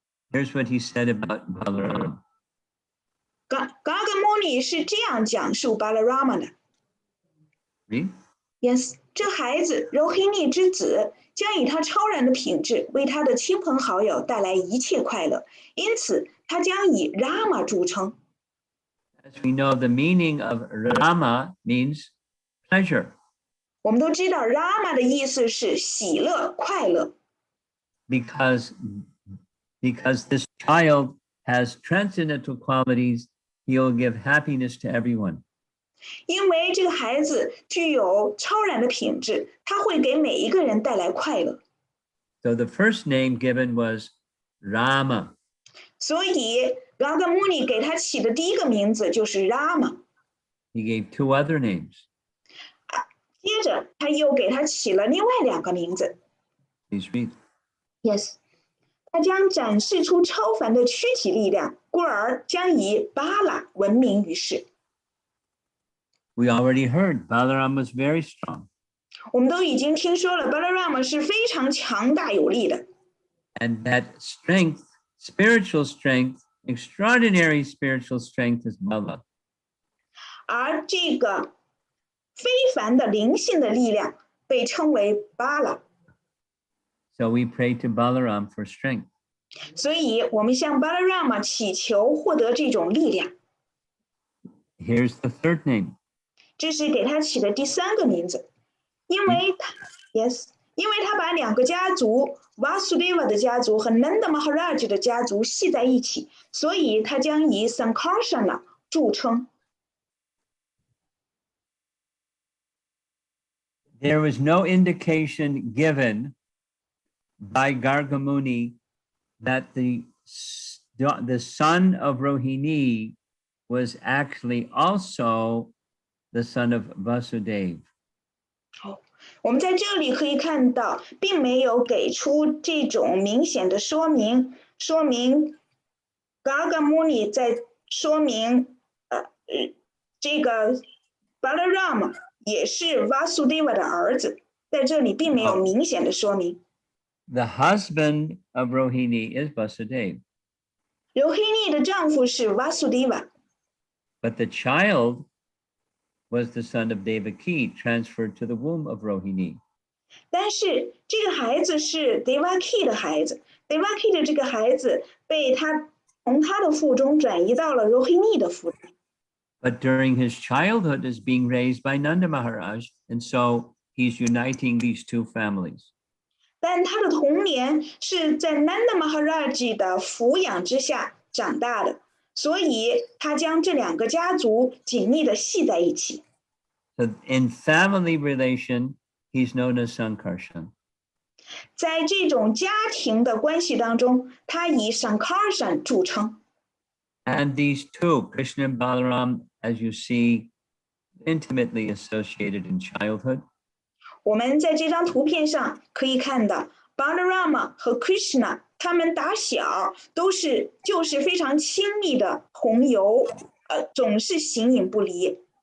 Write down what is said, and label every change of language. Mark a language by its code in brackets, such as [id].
[en] Here's what he said about Balarama. [zh] Gargamuni 是这样讲述 Balarama 的。 [en] Read. [zh] Yes， 这孩子 Rohini 之子将以他超然的品质为他的亲朋好友带来一切快乐，因此他将以 Rama 著称。 [en] As we know, the meaning of Rama means pleasure. [zh] 我们都知道 Rama 的意思是喜乐、快乐。 [en] Because this child has transcendental qualities, he'll give happiness to everyone. [zh] 因为这个孩子具有超然的品质，他会给每一个人带来快乐。 [en] So the first name given was Rama. [zh] 所以 Gargamuni 给他起的第一个名字就是 Rama。 [en] He gave two other names. [zh] 接着他又给他起了另外两个名字。 [en] Please read. [zh] Yes， 他将展示出超凡的躯体力量，故而将以巴拉闻名于世。 [en] We already heard Balarama was very strong. [zh] 我们都已经听说了 Balarama 是非常强大有力的。 [en] And that strength, spiritual strength, extraordinary spiritual strength is Bala. [zh] 而这个非凡的灵性的力量被称为巴拉。 [en] So we pray to Balaram for strength. [zh] 所以我们向 Balarama 祈求获得这种力量。 [en] Here's the third name. [zh] 这是给他起的第三个名字，因为他把两个家族 Vasudeva 的家族和 Nanda Maharaj 的家族系在一起，所以他将以 Sankarsana 著称。 [en] There was no indication given by Gargamuni that the son of Rohini was actually also the son of Vasudeva. [zh] 我们在这里可以看到，并没有给出这种明显的说明 Gargamuni 在说明这个 Balarama 也是 Vasudeva 的儿子，在这里并没有明显的说明。 [en] The husband of Rohini is Vasudeva. [zh] Rohini 的丈夫是 Vasudeva， [en] but the child was the son of Devaki, transferred to the womb of Rohini. [zh] 但是这个孩子是 Devaki 的孩子 ，Devaki 的这个孩子被他从他的腹中转移到了 Rohini 的腹中。 [en] But during his childhood is being raised by Nanda Maharaj, and so he's uniting these two families. [zh] 但他的童年是在 Nanda Maharaj 的抚养之下长大的，所以他将这两个家族紧密的系在一起。 [en] So in family relation, he's known as Sankarshan. [zh] 在这种家庭的关系当中，他以 Sankarshan 著称。 [en] And these two, Krishna and Balaram, as you see, intimately associated in childhood. [zh] 我们在这张图片上可以看到 Balarama 和 Krishna 他们打小就是非常亲密的朋友，总是形影不离。